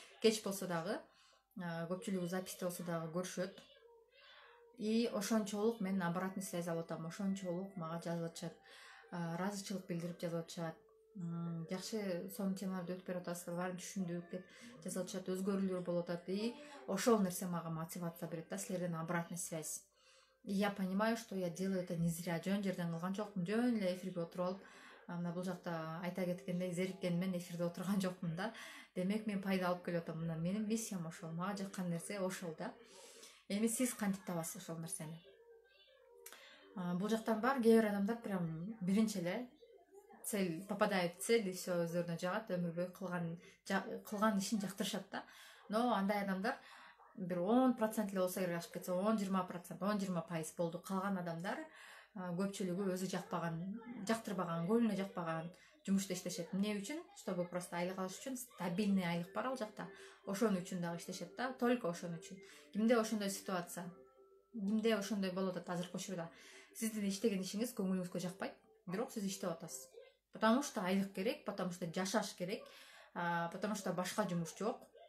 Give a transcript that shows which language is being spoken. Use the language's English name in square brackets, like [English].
[Kyrgyz] Кеч болсо дагы, көпчүлүгү записьте болсо дагы көрүшөт. И ошончолук мен [Russian] обратный связь [Kyrgyz] алып атам. Ошончолук мага жазып атышат. Ыраазычылык билдирип жазып атышат. Жакшы сонун темаларды өтүп берип атасыздар, баарын түшүндүк деп жазып атышат. Өзгөрүүлөр болуп атат. И ошол нерсе мага мотивация берет да, силерден [Russian] обратный связь. И я понимаю, что я делаю это не зря. [Kyrgyz] Жөн жерден кылган жокмун. Жөн эле эфирге отуруп алып, мына бул жакта айта кеткендей зериккениммен эфирде отурган жокмун да. Демек мен пайда алып келип атам. Мына менин миссиям ошол. Мага жаккан нерсе ошол да. Эми сиз кантип табасыз ошол нерсени? Бул жактан бар кээ бир адамдар [Russian] прям [Kyrgyz] биринчи эле цель, [Russian] попадает в цель, и все [Kyrgyz] өздөрүнө жагат, өмүр бою кылган ишин жактырышат да. [Russian] Но [Kyrgyz] андай адамдар бир 10% эле болсо эгер ашып кетсе, 10-20%, 10-20% болду. Калган адамдар көпчүлүгү өзү жактырбаган, көңүлүнө жакпаган жумушта иштешет. Эмне үчүн? [Russian] Чтобы просто [Kyrgyz] айлык алыш үчүн, [Russian] стабильный [Kyrgyz] айлык бар ал жакта. Ошон үчүн дагы иштешет да, [Russian] только [Kyrgyz] ошон үчүн. Кимде ошондой ситуация? Кимде ошондой болуп атат азыркы учурда? Сиздин иштеген ишиңиз көңүлүңүзгө жакпайт, бирок сиз иштеп атасыз. [Russian] Потому что [Kyrgyz] айлык керек, потому что жашаш керек, потому что башка жумуш жок.